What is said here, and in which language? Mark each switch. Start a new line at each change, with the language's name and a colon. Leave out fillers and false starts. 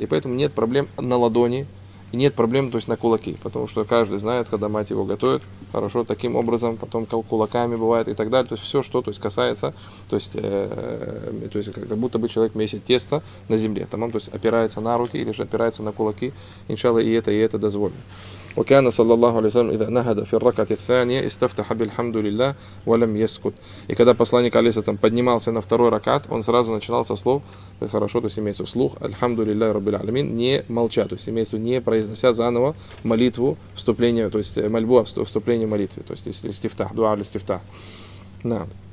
Russian: И поэтому нет проблем на ладони. И нет проблем, то есть на кулаки, потому что каждый знает, когда мать его готовит, хорошо, таким образом, потом кулаками бывает и так далее. То есть все, что то есть, касается, то есть как будто бы человек месит тесто на земле. Там он, то есть опирается на руки или же опирается на кулаки. Иншалла, и это дозволено.
Arabic: وكان صلى الله عليه وسلم إذا نهض في الركعة الثانية استفتح بالحمد لله ولم يسكت.
Russian: И когда посланник алейхиссалям поднимался на второй ракат, он сразу начинал со слов, хорошо, то есть имеется вслух,
Arabic: альхамду лиллахи раббиль аламин,
Russian: не молча, то есть имеется не произнося заново молитву вступления, то есть мольбу о вступлении молитвы, то есть истифтах, дуа или истифтах. Да.